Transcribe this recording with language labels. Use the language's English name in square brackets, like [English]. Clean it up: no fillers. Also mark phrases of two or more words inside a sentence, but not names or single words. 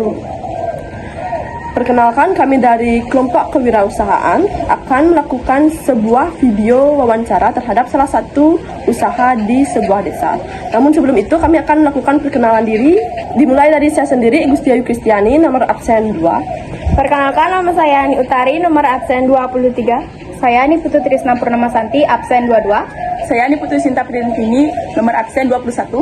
[Indonesian] Perkenalkan, kami dari kelompok kewirausahaan akan melakukan sebuah video wawancara terhadap salah satu usaha di sebuah desa. Namun sebelum itu kami akan melakukan perkenalan diri, dimulai dari saya sendiri, Gustiayu Kristiani, nomor absen 2. Perkenalkan, nama saya Ani Utari, nomor absen 23. Saya Ani Putu Trisna Purnama Santi, absen 22. Saya Ani Putri Sinta Pridentini, nomor absen 21.